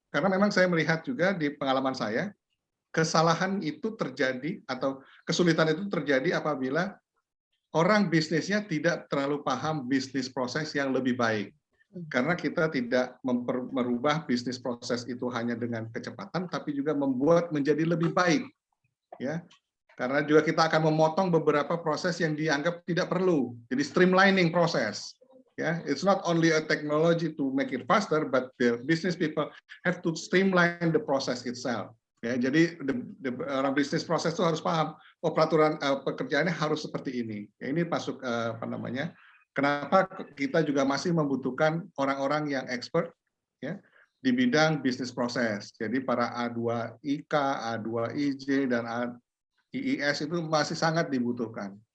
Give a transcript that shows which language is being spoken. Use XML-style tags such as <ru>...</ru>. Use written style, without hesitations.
<id>Karena memang saya melihat juga di pengalaman saya, kesalahan itu terjadi atau kesulitan itu terjadi apabila orang bisnisnya tidak terlalu paham bisnis proses yang lebih baik. Karena kita tidak merubah bisnis proses itu hanya dengan kecepatan, tapi juga membuat menjadi lebih baik. Ya, karena juga kita akan memotong beberapa proses yang dianggap tidak perlu. Jadi streamlining proses.</id> <en>Ya, it's not only a technology to make it faster, but the business people have to streamline the process itself.</en> <id>Ya, jadi orang bisnis proses itu harus paham, oh peraturan pekerjaannya harus seperti ini. Ya, ini masuk apa namanya? Kenapa kita juga masih membutuhkan orang-orang yang expert ya di bidang bisnis proses. Jadi para A2IK, A2IJ dan IIS itu masih sangat dibutuhkan.</id>